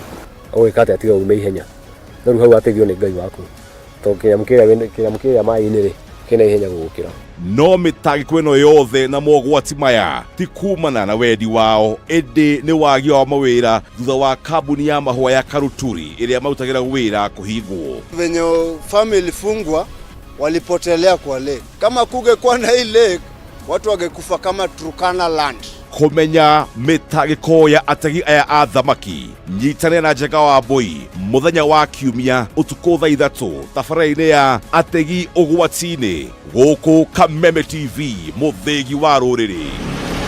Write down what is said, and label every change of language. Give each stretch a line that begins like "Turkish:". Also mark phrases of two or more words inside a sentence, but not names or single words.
Kikuyu: Ũgĩka atĩa tiga ume ihenya? Rĩu hau ategio nĩ Ngai waku. Tondũ kĩnyamũ kĩrĩa maĩ-inĩ rĩ kĩna ihenya gũgũkĩra. No mĩtangĩko ĩno yothe na mogwati maya ti kumana na wendi wao, ĩndĩ nĩ wagi wa mawĩra thutha wa kambuni ya mahũa ya Karuturi ĩrĩa marutagĩra wĩra kũhingwo.
Swahili: Venye family fungwa walipotelea kwa lake. Kama kungekuwa na hii lake, watu wangekufa kama Turkana land.
Kikuyu: Kumenya mĩtangĩko ya ategi aya a thamaki, nyitanĩra na Njenga Wambui mũthenya wa Kiumia ũtukũ thaa 3 tabarĩra-inĩ ya Ategi Ugwati-ini gũkũ Kameme TV, mũthĩgi wa rũrĩrĩ.